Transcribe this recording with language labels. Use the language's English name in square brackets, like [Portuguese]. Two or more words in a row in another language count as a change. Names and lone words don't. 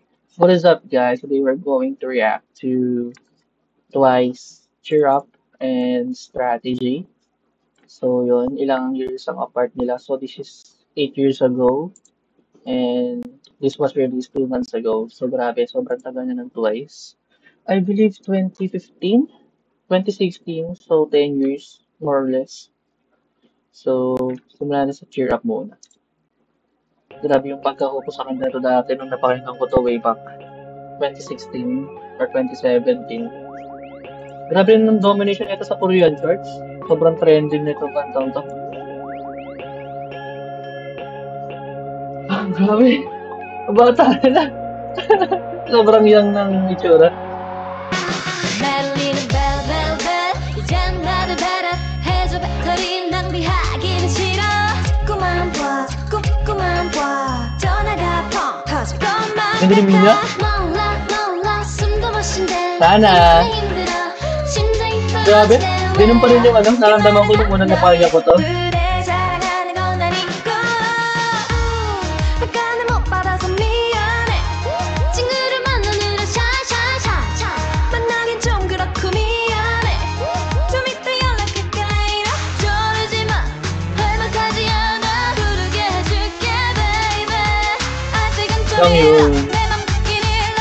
[English] What is up, guys? Today we're going to react to Twice, Cheer Up, and Strategy. [Filipino] So, yun, ilang years ang apart nila. [English] So, this is 8 years ago, and this was released 2 months ago. [Filipino] So, grabe, sobrang tagal na ng Twice. [English] I believe 2015, 2016, so 10 years, more or less. [Filipino] So, simula na sa Cheer Up muna. Grabe yung pagkakupo sa kanila to dati nung napakinggan ko to [English] way back [Filipino] 2016 or 2017. Grabe yung domination nito sa [English] Korean charts. [Filipino] Sobrang trending nito kantang to. Grabe. Bata na. Sobrang young ng itsura. [Korean] 날리는 벨벨벨 이젠 나를 배려해줘 배터리 낭비하기는 싫어 자꾸만 봐 자꾸만 봐 전화가 펑 터질 것만 [Filipino] Hindi rin niya? [Korean] 몰라 숨도 못 쉰대 [Filipino] Sana. [Korean] 힘들어 심장이 [Filipino] Grabe. Ganun pa rin yung naramdaman ko nung unang napakinggan ko to. [Korean] 그래 사랑하는 건 아니고 약간은 못 받아서 미안해 친구를 만나느라 샤샤샤샤 만나긴 좀 그렇고 미안해 좀 이따 연락할까 이러 저러지마 할만하지 않아 부르게 해줄게 baby 아직은 Jonghyun. 내 맘 듣긴 일러